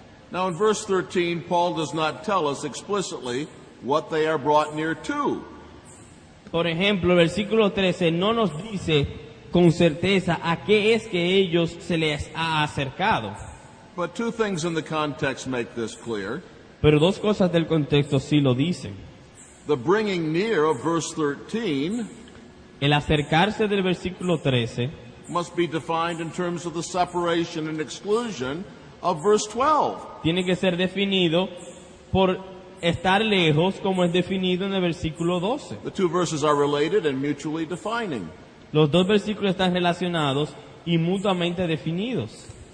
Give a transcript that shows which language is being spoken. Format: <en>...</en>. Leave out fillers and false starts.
<en>Now in verse 13, Paul does not tell us explicitly what they are brought near to.</en> <es>Por ejemplo, el versículo 13 no nos dice con certeza a qué es que ellos se les ha acercado.</es> <en>But two things in the context make this clear.</en> <es>Pero dos cosas del contexto sí lo dicen.</es> <en>The bringing near of verse 13</en> <es>El acercarse del versículo 13</es> <en>must be defined in terms of the separation and exclusion of verse 12.</en> <es>tiene que ser definido por estar lejos como es definido en el versículo 12.</es> <en>The two verses are related and mutually defining.</en> <es>Los dos versículos están relacionados y mutuamente definidos.</es>